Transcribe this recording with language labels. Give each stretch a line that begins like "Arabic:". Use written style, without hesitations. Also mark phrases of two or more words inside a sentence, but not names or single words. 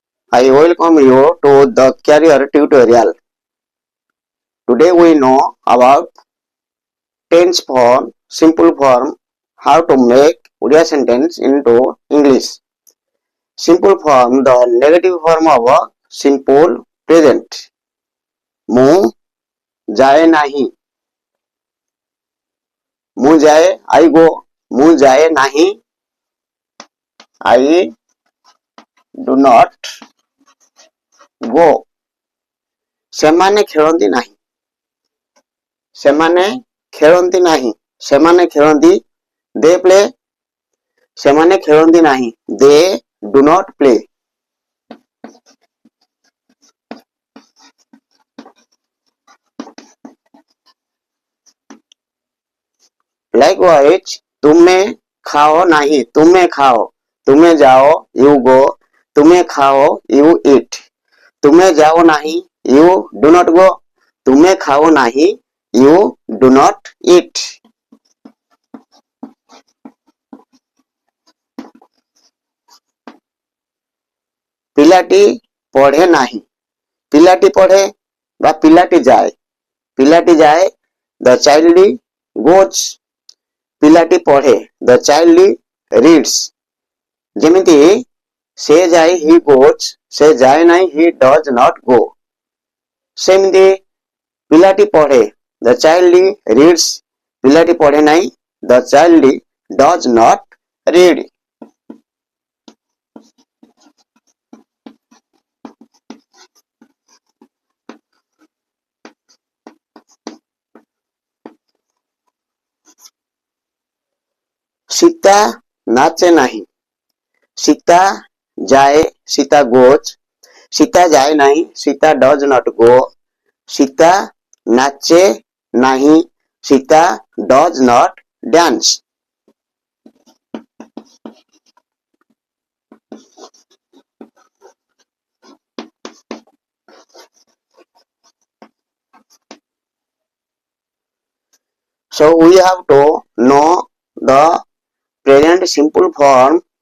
English: I welcome you to the career tutorial. Today we know about tense form, simple form, how to make Odia sentence into English. Simple form, the negative form of a simple present.
Odia: ମୁଁ ଯାଏ ନାହିଁ, ମୁଁ ଯାଏ,
English: I go,
Odia: ମୁଁ ଯାଏ ନାହିଁ,
English: I do not go.
Odia: ସେମାନେ ଖେଳନ୍ତି ନାହିଁ, ସେମାନେ ଖେଳନ୍ତି ନାହିଁ, ସେମାନେ ଖେଳନ୍ତି,
English: they play,
Odia: ସେମାନେ ଖେଳନ୍ତି ନାହିଁ,
English: they do not play. Likewise,
Odia: ତୁମେ ଖାଅ ନାହିଁ, ତୁମେ ଖାଅ, ତୁମେ ଯାଅ,
English: you go,
Odia: ତୁମେ ଖାଅ,
English: you eat,
Odia: ତୁମେ ଯାଅ ନାହିଁ,
English: you do not go,
Odia: ତୁମେ ଖାଅ ନାହିଁ,
English: you do not eat.
Odia: ପିଲାଟି ପଢେ ନାହିଁ, ପିଲାଟି ପଢେ ବା ପିଲାଟି ଯାଏ, ପିଲାଟି ଯାଏ,
English: the child goes,
Odia: ପିଲାଟି ପଢେ,
English: the child reads.
Odia: ଯେମିତି ସେ ଯାଏ,
English: he goes,
Odia: ସେ ଯାଏ ନାହିଁ,
English: he does not go.
Odia: ସେମିତି ପିଲାଟି ପଢେ,
English: the child reads,
Odia: ପିଲାଟି ପଢେ ନାହିଁ,
English: the child does not read.
Odia: ସୀତା ନାଚେ ନାହିଁ, ସୀତା ଯାଏ, ସୀତା goes, ସୀତା ଯାଏ ନାହିଁ, ସୀତା
English: does not go,
Odia: ସୀତା ନାଚେ ନାହିଁ, ସୀତା
English: does not dance. So we have to know the present simple form.